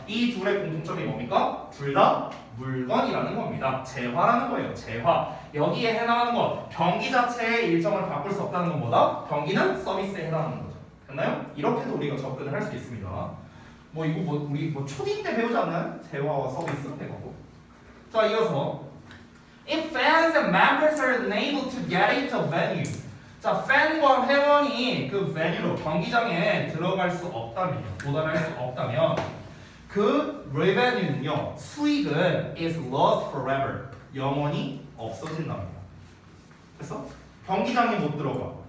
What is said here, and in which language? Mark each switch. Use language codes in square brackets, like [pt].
[ko] 이 둘의 공통점이 뭡니까? 둘 다 물건이라는 겁니다. 재화라는 거예요. 재화. 여기에 해당하는 것. 경기 자체의 일정을 바꿀 수 없다는 건 뭐다? 경기는 서비스에 해당하는 거죠. 됐나요? 이렇게도 우리가 접근을 할 수 있습니다. 우리 초딩 때 배우지 않나요? 재화와 서비스 해가고. 자, 이어서 [en] If fans and members are unable to get into a venue. [ko] 자, 팬과 회원이 그 venue로 경기장에 들어갈 수 없다면, 도달할 수 없다면 그 revenue는요, 수익은 [en] is lost forever. [ko] 영원히 없어진답니다. 그래서 경기장에 못 들어가.